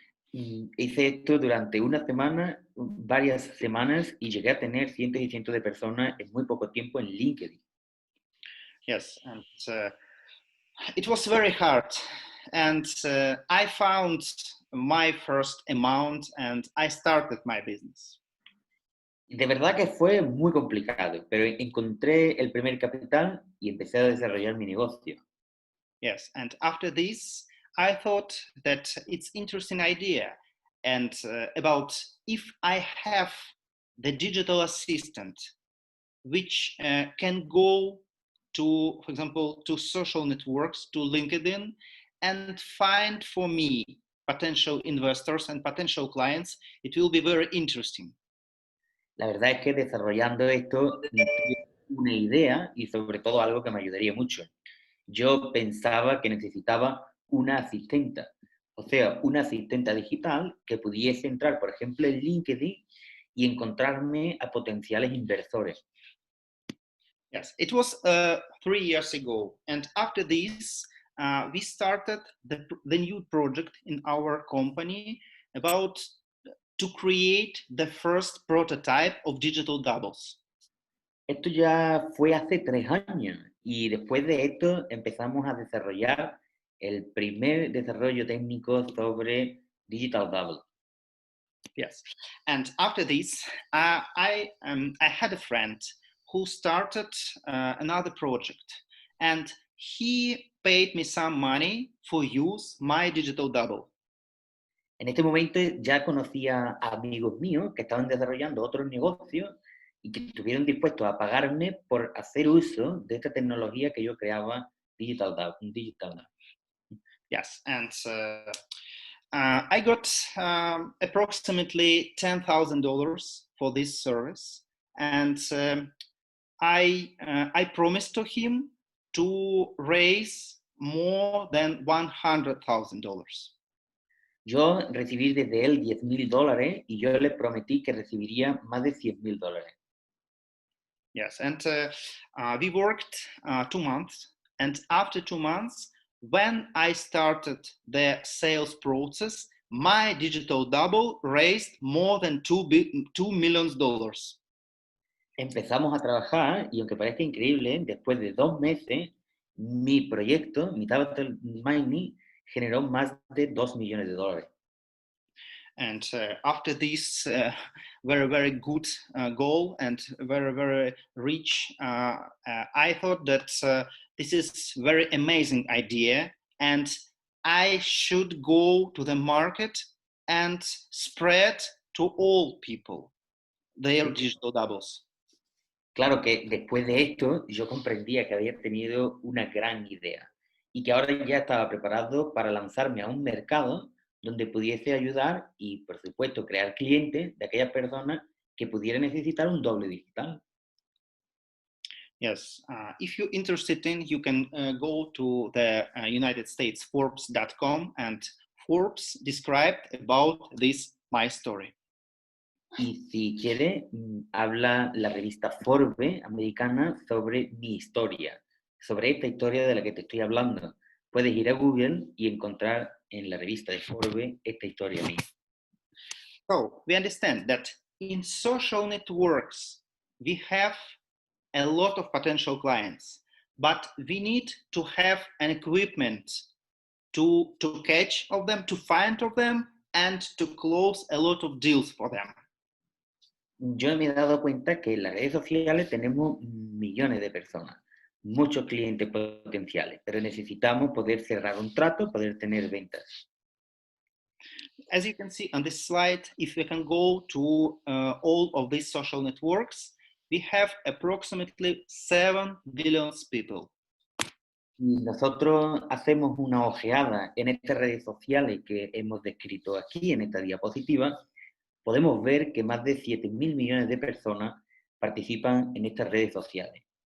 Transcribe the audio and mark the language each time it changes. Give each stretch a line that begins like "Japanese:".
Spanish: Hice esto durante una semana, varias semanas, y llegué a tener cientos y cientos de personas en muy poco tiempo en LinkedIn.
English: Yes, and it was very hard. And I found my first amount and I started my business.
Spanish: De verdad que fue muy complicado, pero encontré el primer capital y empecé a desarrollar mi negocio.
English: Yes, and after this, I thought that it's interesting idea and about if I have the digital assistant, which can go to, for example, to social networks, to LinkedIn, and find for me potential investors and potential clients, it will be very interesting.
Spanish: La verdad es que desarrollando esto, una idea y sobre todo algo que me ayudaría mucho. Yo pensaba que necesitaba una asistenta, o sea, una asistenta digital que pudiese entrar, por ejemplo, en LinkedIn y encontrarme a potenciales inversores.
English: Yes, it was 3 years ago, and after this, we started the new project in our company about to create the first prototype of digital doubles.
Spanish: Esto ya fue hace 3 años y después de esto empezamos a desarrollar el primer desarrollo técnico sobre Digital Double.
English: Yes, and after this, I had a friend who started another project, and he paid me some money for use my digital double.
Spanish: En este momento ya conocía a amigos míos que estaban desarrollando otros negocios y que estuvieron dispuestos a pagarme por hacer uso de esta tecnología que yo creaba, Digital Double.
English: Yes, and I got approximately $10,000 for this service, and I promised to him to raise more than $100,000.
Spanish: Yo recibí desde él $10,000 y yo le prometí que recibiría más de $100,000.
English: Yes, and we worked 2 months, and after 2 months, when I started the sales process, my digital double raised more than $2 million.
Spanish: Empezamos a trabajar y aunque parezca increíble, después de 2 meses, mi proyecto, mi Tabletop Mining, generó más de $2 millones.
English: And after this very, very good goal and very, very rich, I thought that this is very amazing idea and I should go to the market and spread to all people their digital doubles.
Spanish: Claro que después de esto yo comprendía que había tenido una gran idea y que ahora ya estaba preparado para lanzarme a un mercado donde pudiese ayudar y, por supuesto, crear clientes de aquellas personas que pudieran necesitar un doble digital.
English: Yes, if you're interested in, you can go to the United States Forbes.com and Forbes described about this my story.
Spanish: Y si quiere, habla la revista Forbes americana sobre mi historia, sobre esta historia de la que te estoy hablando. Puedes ir a Google y encontrar en la revista de Forbes esta historia mía.
English: So we understand that in social networks, we have a lot of potential clients, but we need to have an equipment to catch of them, to find of them, and to close a lot of deals for them.
Spanish: Yo me he dado cuenta que en las redes sociales tenemos millones de personas, muchos clientes potenciales, pero necesitamos poder cerrar un trato, poder tener ventas.
English: As you can see on this slide, if we can go to all of these social networks, we have approximately 7 billion people.
Spanish: Si nosotros hacemos una ojeada en estas redes sociales que hemos descrito aquí en esta diapositiva, podemos ver que más de 7.000 millones de personas participan en estas redes sociales.